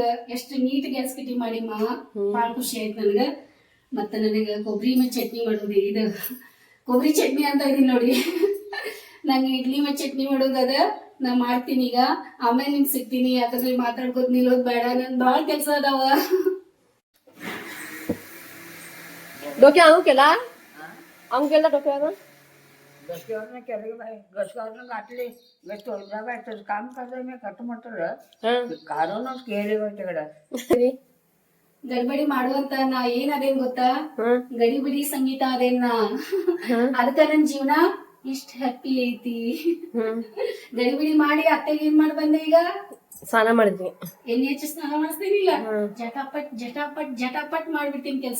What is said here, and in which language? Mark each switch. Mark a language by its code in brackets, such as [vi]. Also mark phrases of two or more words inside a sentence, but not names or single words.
[kn] ಎಷ್ಟು ನೀಟ್ ಗ್ಯಾಸ್ ಕಟ್ಟಿ ಮಾಡಿಮ್ಮ, ಭಾಳ ಖುಷಿ ಆಯ್ತು ನನಗೆ. ಮತ್ತು ನನಗೆ ಕೊಬ್ಬರಿ ಮತ್ತು ಚಟ್ನಿ ಮಾಡೋದು, ಇದು ಕೊಬ್ಬರಿ ಚಟ್ನಿ ಅಂತ ಇದೀನಿ ನೋಡಿ. ನಂಗೆ ಇಡ್ಲಿ ಮತ್ತು ಚಟ್ನಿ ಮಾಡೋದದ, ನಾ ಮಾಡ್ತೀನಿ ಈಗ. ಆಮೇಲೆ ನಿಮ್ಗೆ ಸಿಗ್ತೀನಿ, ಯಾಕಂದ್ರೆ ಮಾತಾಡ್ಕೋತ ನಿಲ್ಲೋದು ಬೇಡ, ನನ್ ಭಾಳ ಕೆಲಸ ಅದಾವ. [mr] डोके आणू केला डोके आणून गसक्यावरनं केलं बाई, गसक्यावरनं घातली, तोडला बाई. तुझं काम करतोय मी कट म्हटलं काढूनच केली बाई तिकडं. [kn] ಗಡ್ಬಡಿ ಮಾಡುವಂತ ನಾ ಏನ್ ಅದೇನ್ ಗೊತ್ತಾ, ಗಡಿಬಿಡಿ ಸಂಗೀತ ಅದೇನ್ ನಾ. ಅದಕ್ಕ ನನ್ ಜೀವನ ಇಷ್ಟ ಹ್ಯಾಪಿ ಐತಿ. ಗಡಿಬಿಡಿ ಮಾಡಿ ಅತ್ತೆಗೆ ಏನ್ ಮಾಡಿ ಬಂದೆ ಈಗ? ಸ್ನಾನ ಮಾಡಿದ್ವಿ. ಎಣ್ಣೆ ಹಚ್ಚಿ ಸ್ನಾನ ಮಾಡಿಸ್ತೀನಿಲ್ಲ, ಜಟಾಪಟ್ ಮಾಡ್ಬಿಡ್ತೀನಿ ಕೆಲ್ಸ.